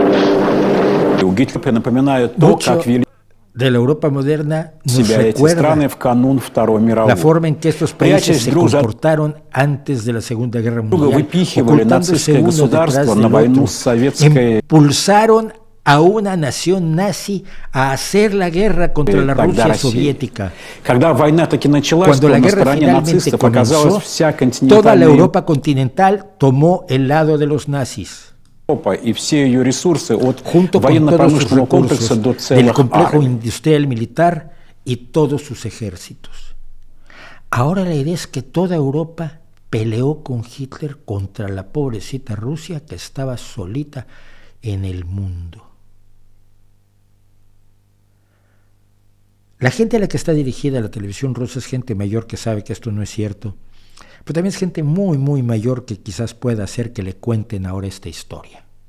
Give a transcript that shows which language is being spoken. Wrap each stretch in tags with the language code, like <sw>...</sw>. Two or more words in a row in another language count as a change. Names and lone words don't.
<es>Mucho de la Europa moderna nos recuerda la forma en que estos países se comportaron antes de la Segunda Guerra Mundial, ocultándose uno detrás del otro. Impulsaron a una nación nazi a hacer la guerra contra la Rusia soviética.</es> <ru>Когда война таки началась,</ru> <es>Cuando</es> <ru>то</ru> <es>la</es> <ru>на</ru> <es>guerra</es> <ru>стороне</ru> <es>finalmente</es> <ru>нацистов оказалась</ru> <es>comenzó,</es> <ru>вся</ru> <es>toda la</es> <ru>континентальная</ru> <es>Europa continental tomó el lado de los nazis,</es> <ru>Европа и все ее ресурсы от</ru> <es>junto con todos sus</es> <ru>военно-промышленного комплекса до</ru> <es>recursos del</es> <ru>целых</ru> <es>complejo</es> <ru>армий.</ru> <es>industrial militar y todos sus ejércitos. Ahora la idea es que toda Europa peleó con Hitler contra la pobrecita Rusia que estaba solita en el mundo. La gente a la que está dirigida la televisión rusa es gente mayor que sabe que esto no es cierto, pero también es gente muy, muy mayor que quizás pueda hacer que le cuenten ahora esta historia.</es>